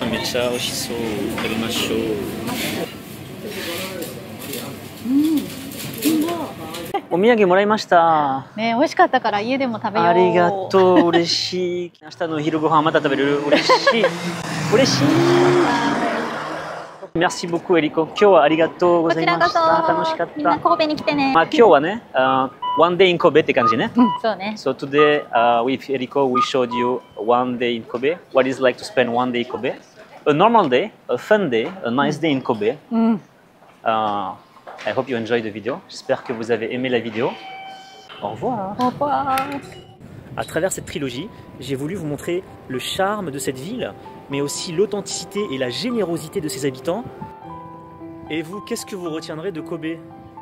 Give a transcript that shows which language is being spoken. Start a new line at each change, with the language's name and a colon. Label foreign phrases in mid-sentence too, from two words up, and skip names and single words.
Japanese: めっちゃ美味しそう。食べましょう。お土産もらいました。ね、美味しかったから家でも食べよう。ありがとう。嬉しい。明日の昼ご飯また食べれる。嬉しい。嬉しい。
French: Merci beaucoup, Eriko.
Japanese: 今日はありがとうございました。楽しかった。みんな神戸に来てね。まあ今日はね、
English: one day in Kobe
Japanese: って感じね。そうね。
English: So today, with Eriko, we showed you one day in Kobe. What it's like to spend one day in Kobe. A normal day, a fun day, a nice day in Kobe. I hope you enjoyed the video.
French: J'espère que vous avez aimé la vidéo. Au revoir. Au revoir. À travers cette trilogie, j'ai voulu vous montrer le charme de cette ville, mais aussi l'authenticité et la générosité de ses habitants. Et vous, qu'est-ce que vous retiendrez de Kobe ?